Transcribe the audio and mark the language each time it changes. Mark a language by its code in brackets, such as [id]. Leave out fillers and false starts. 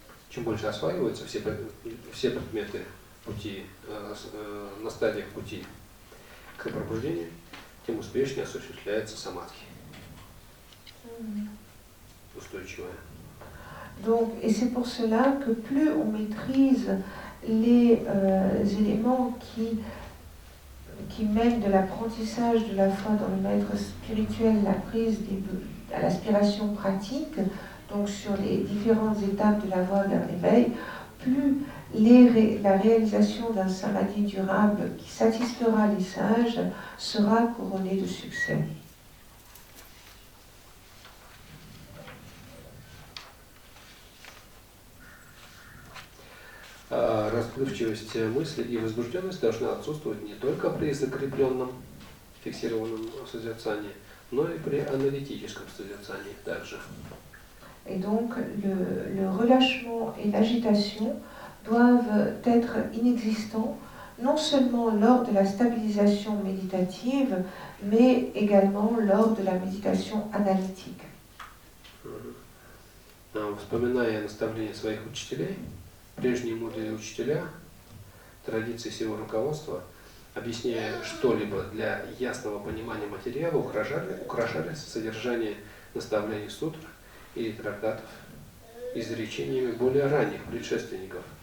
[ru] Чем больше осваиваются все предметы пути, на стадиях пути к пробуждению, тем успешнее осуществляется самадхи. Устойчивая. [fr] Donc, et c'est pour cela que plus on maîtrise les éléments qui mènent de l'apprentissage de la foi dans le maître spirituel, la prise à l'aspiration pratique, donc sur les différentes étapes de la voie vers l'éveil, plus la réalisation d'un samadhi durable qui satisfera les sages sera couronnée de succès. [ru] Расплывчивость мысли и возбужденность должна отсутствовать не только при закрепленном, фиксированном созерцании, но и при аналитическом созерцании также. [fr] Et donc, le relâchement et l'agitation doivent être inexistants, non seulement lors de la stabilisation méditative, mais également lors de la méditation analytique. [ru] Вспоминая наставления своих учителей, прежние мудрые учителя, традиции сего руководства, объясняя что-либо для ясного понимания материала, украшали содержание наставлений сутр или трактатов изречениями более ранних предшественников.